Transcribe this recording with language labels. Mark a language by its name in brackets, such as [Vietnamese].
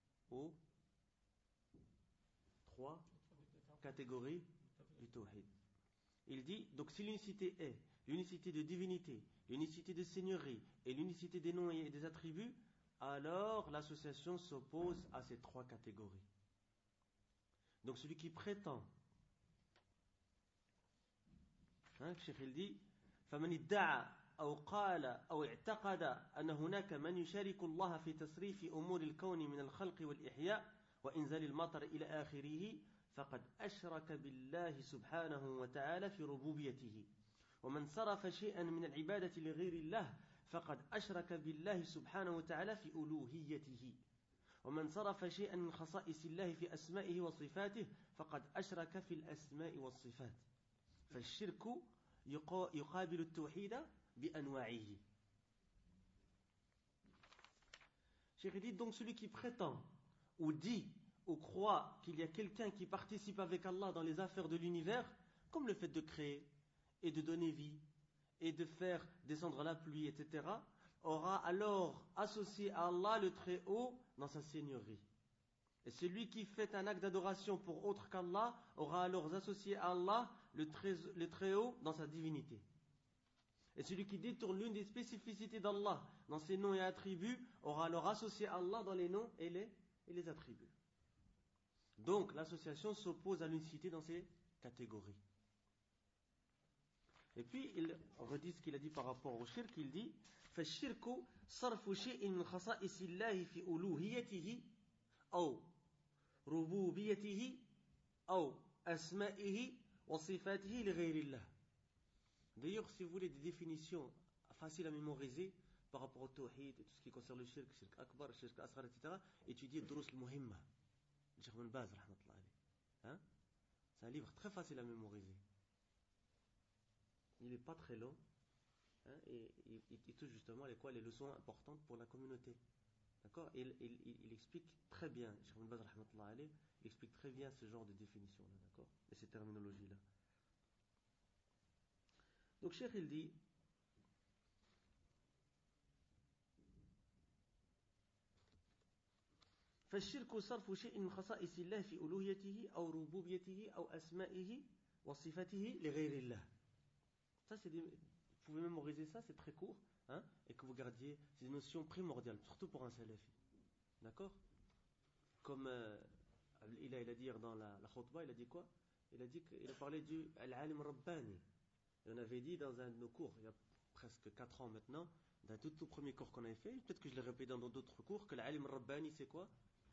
[French] Aux trois catégories du tawhid. Il dit, donc, si l'unicité est l'unicité de divinité, l'unicité de seigneurie et l'unicité des noms et des attributs, alors l'association s'oppose à ces trois catégories. Donc celui qui prétend, Cheikh il dit, [Arabic] فمن ادعى أو قال أو اعتقد أن هناك من يشارك الله في تصريف أمور الكون من الخلق والإحياء وإنزال المطر إلى آخره فقد أشرك بالله سبحانه وتعالى في ربوبيته ومن صرف شيئا من العبادة لغير الله فقد أشرك بالله سبحانه وتعالى في ألوهيته ومن صرف شيئا من خصائص الله في أسمائه وصفاته فقد أشرك في الأسماء والصفات فالشرك يقابل التوحيد بأنواعه. [French] شيخ dit donc celui qui prétend ou dit ou croit qu'il y a quelqu'un qui participe avec Allah dans les affaires de l'univers, comme le fait de créer et de donner vie et de faire descendre la pluie, etc., aura alors associé à Allah le Très-Haut dans sa seigneurie. Et celui qui fait un acte d'adoration pour autre qu'Allah aura alors associé à Allah le Très-Haut dans sa divinité. Et celui qui détourne l'une des spécificités d'Allah dans ses noms et attributs aura alors associé à Allah dans les noms et les attributs. Donc l'association s'oppose à l'unicité dans ces catégories. Et puis il redit ce qu'il a dit par rapport au shirk. Il dit [Arabic] فالشرك صرف شيء من خصائص الله في ألوهيته أو ربوبيته أو أسمائه وصفاته لغير الله. [French] D'ailleurs, si vous voulez des définitions faciles à mémoriser par rapport au tawhid et tout ce qui concerne le shirk, shirk akbar, shirk asghar, etc., étudiez Drous al-Muhimma, Cheikh Ibn Baz, rahmatullah alayh. C'est un livre très facile à mémoriser. Il n'est pas très long, et il touche justement les leçons importantes pour la communauté. D'accord ? Il explique très bien, Cheikh Ibn Baz rahmatullah alayh, il explique très bien ce genre de définition, d'accord ? Et ces terminologies-là. Donc, Cheikh, il dit, [Arabic] فالشرك صرف شيء من خصائص الله في ألوهيته أو ربوبيته أو أسمائه وصفاته لغير الله. [French] Ça, c'est des... Vous pouvez mémoriser ça, c'est très court, et que vous gardiez ces notions primordiales, surtout pour un salafi. D'accord ? Comme il a dit dans la khutbah, il a dit quoi ? Il a parlé du Al-Alim Rabbani. Et on avait dit dans un de nos cours, il y a presque 4 ans maintenant, dans tout premier cours qu'on avait fait, peut-être que je l'ai répété dans d'autres cours, que l'Alim Rabbani, c'est quoi ?